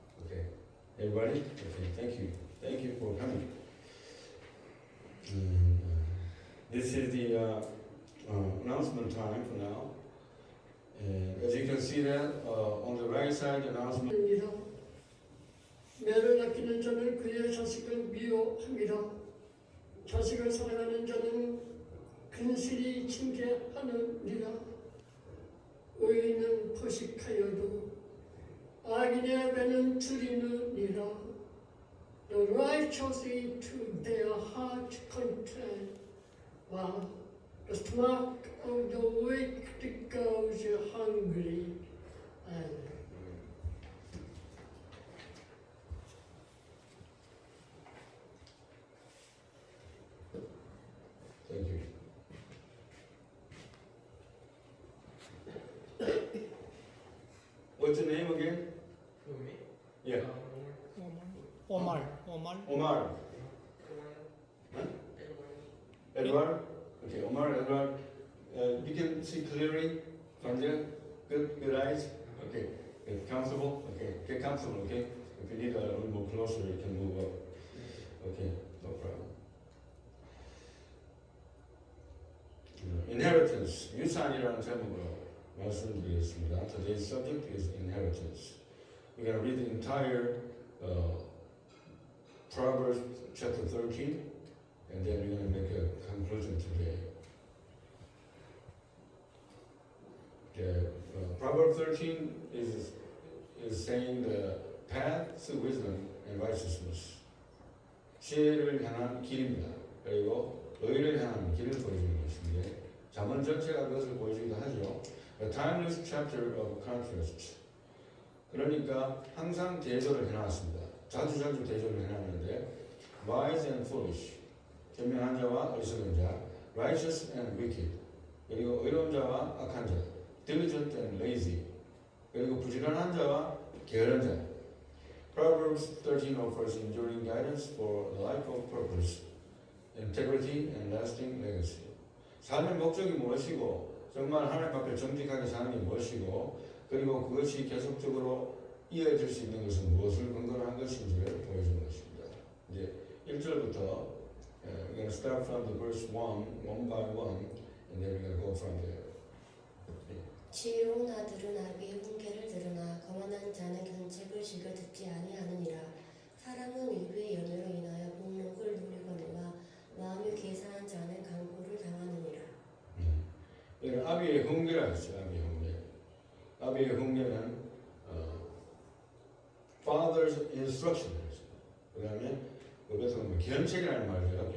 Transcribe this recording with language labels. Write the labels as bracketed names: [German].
[English] Okay. Everybody? Okay, thank you. Thank you for coming. This is the announcement time for now. And as you can see that on the right side announcement. [Korean] 매를 아끼는 자는 그의 자식을 미워합니다. 자식을 사랑하는 자는 근실이 징계하느니라. 의인은 포식하여도 악인의 배는 줄이느니라. [English] The righteous eat to their heart content, while the stomach of the wicked goes hungry. And Thank you. What's your name again? Yeah. Omar. Omar. Huh? Edward? Okay, Omar, Edward. You can see clearly from there? Good eyes? Okay. Comfortable? Okay. Get comfortable, okay? If you need a little more closer, you can move up. Okay, no problem. Inheritance. [Korean] 유산이라는 제목으로 말씀드리겠습니다. [English] Today's subject is inheritance. We're going to read the entire Proverbs chapter 13, and then we're going to make a conclusion today. Proverbs 13 is saying the path to wisdom and righteousness. [Korean] 지혜를 향한 길입니다. 그리고 의를 향한 길을 보여주는 것인데 잠언 전체가 그것을 보여주기도 하죠. [English] A timeless chapter of contrast. [Korean] 그러니까 항상 대조를 해놨습니다. 자주 대조를 해놨는데 [English] wise and foolish, [Korean] 현명한 자와 어리석은 자, [English] righteous and wicked, [Korean] 그리고 의로운 자와 악한 자, [English] diligent and lazy, [Korean] 그리고 부지런한 자와 게으른 자. [English] Proverbs 13 offers enduring guidance for a life of purpose, integrity and lasting legacy. [Korean] 삶의 목적이 무엇이고 정말 하나님 앞에 정직하게 사는 게 무엇이고 그리고 그것이 계속적으로 이어질 수 있는 것은 무엇을 근거로 한 것인지를 보여주는 것입니다. 이제 1절부터 [English] we're going to start from the verse 1, one by one, and then we're going to go from there. [Korean] 지혜로운 아들은 아비의 훈계를 들으나 거만한 자는 견책을 즐겨 듣지 아니하느니라. 사람은 입의 연으로 인하여 복록을 누리거니와 마음이 계산한 자는 강포를 당하느니라. 여기는 아비의 훈계라 했어요. 아비의 훈계. 아비의 훈계는 [English] father's instruction. [Korean] 그 다음에 그래서 견책이라는 말이에요.